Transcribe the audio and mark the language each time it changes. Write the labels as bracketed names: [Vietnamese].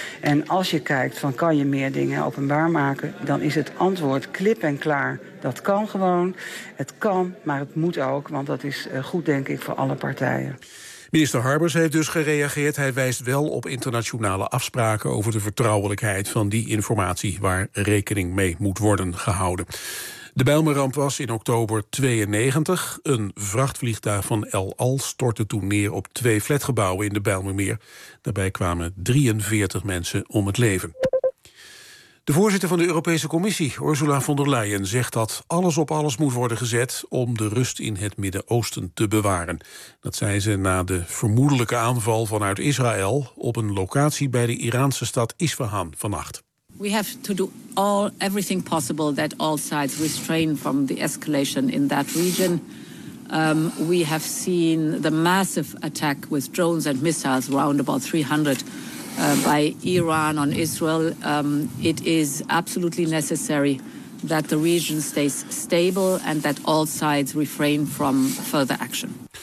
[Dutch] En als je kijkt van kan je meer dingen openbaar maken, dan is het antwoord klip en klaar. Dat kan gewoon. Het kan, maar het moet ook. Want dat is goed, denk ik, voor alle partijen. Minister Harbers heeft dus gereageerd. Hij wijst wel op internationale afspraken over de vertrouwelijkheid van die informatie waar rekening mee moet worden gehouden. De Bijlmerramp was in oktober 92. Een vrachtvliegtuig van El Al stortte toen neer op twee flatgebouwen in de Bijlmermeer. Daarbij kwamen 43 mensen om het leven. De voorzitter van de Europese Commissie, Ursula von der Leyen, zegt dat alles op alles moet worden gezet om de rust in het Midden-Oosten te bewaren. Dat zei ze na de vermoedelijke aanval vanuit Israël op een locatie bij de Iraanse stad Isfahan vannacht. [English] We have to do everything possible that all sides restrain from the escalation in that region. We have seen the massive attack with drones and missiles, around about 300, by Iran on Israel. It is absolutely necessary that the region stays stable and that all sides refrain from further action.